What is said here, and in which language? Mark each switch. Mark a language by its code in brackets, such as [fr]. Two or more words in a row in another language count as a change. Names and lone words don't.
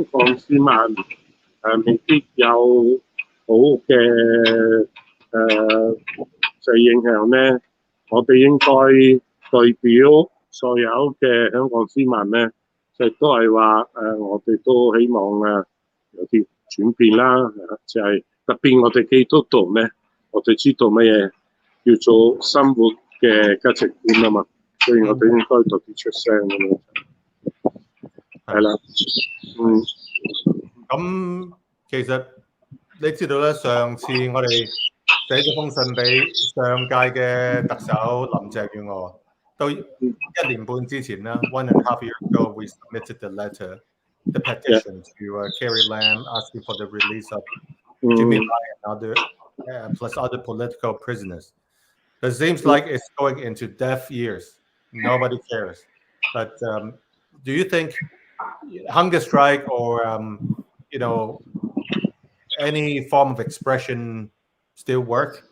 [yue] 港市民未必有好嘅就係影響咧，我哋應該代表所有嘅香港市民咧，就都係話我哋都希望有啲轉變啦，就係特別我哋基督徒咧，我哋知道乜嘢叫做生活嘅價值觀啊嘛，所以我哋應該多啲出聲咁樣。係啦，咁其實你知道咧，上次我哋寫咗封信俾上屆嘅特首林鄭月娥，到1年半之前啦 [en] 1.5 years ago, we submitted the petition to Carrie Lam asking for the release of Jimmy Lai and other plus other political prisoners. It seems like it's going into deaf ears. Nobody cares. But do you think hunger strike or any form of expression still work?